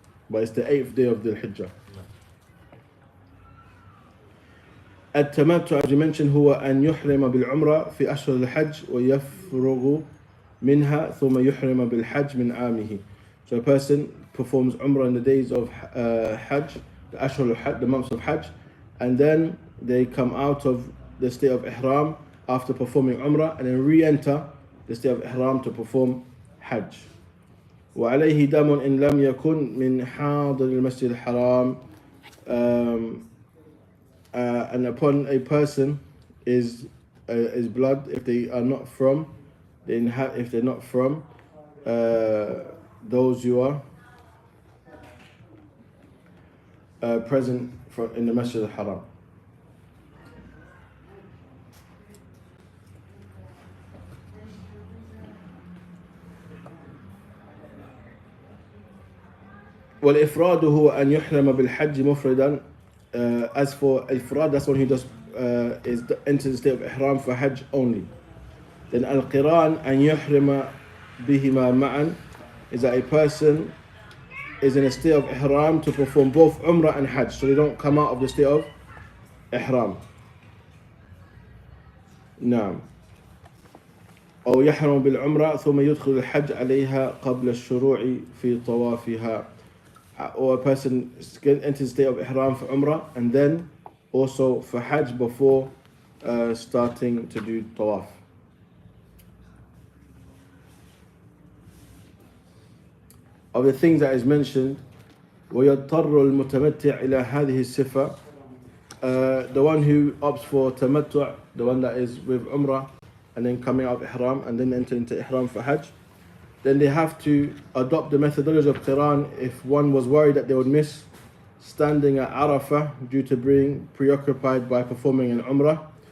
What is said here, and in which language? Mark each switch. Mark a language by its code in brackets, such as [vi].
[en] But it's the 8th day of the Hijjah. [ar] التمتع, [en] as you mentioned, [ar] هو أن يحرم بالعمرة في أشهر الحج ويفرغ منها ثم يحرم بالحج من عامه. [en] So a person performs Umrah in the days of Hajj, the Ashhur al-Hajj, the months of Hajj, and then they come out of the state of Ihram after performing Umrah and then re-enter the state of Ihram to perform Hajj. [ar] وعليه دم إن لم يكن من حاضر المسجد الحرام. [en] And upon a person is blood if they are not from if they're not from those who are present in the Masjid al-Haram. [ar] والإفراد هو أن يحرم بالحج مفردا. [en] As for ifrad, that's one who does enters the state of ihram for hajj only. Then al-qiran [ar] أن يحرم بهما معا [en] is that a person is in a state of ihram to perform both umrah and hajj, so they don't come out of the state of ihram. [ar] نعم. أو يحرم بالعمرة ثم يدخل الحج عليها قبل الشروع في طوافها. [en] Or a person enters the state of ihram for umrah and then also for hajj before starting to do tawaf. Of the things that is mentioned, [ar] ويضطر المتمتع إلى هذه الصفة, [en] the one who opts for tamattu', the one that is with umrah and then coming out of ihram and then enter into ihram for hajj, then they have to adopt the methodology of qiran if one was worried that they would miss standing at Arafah due to being preoccupied by performing an umrah,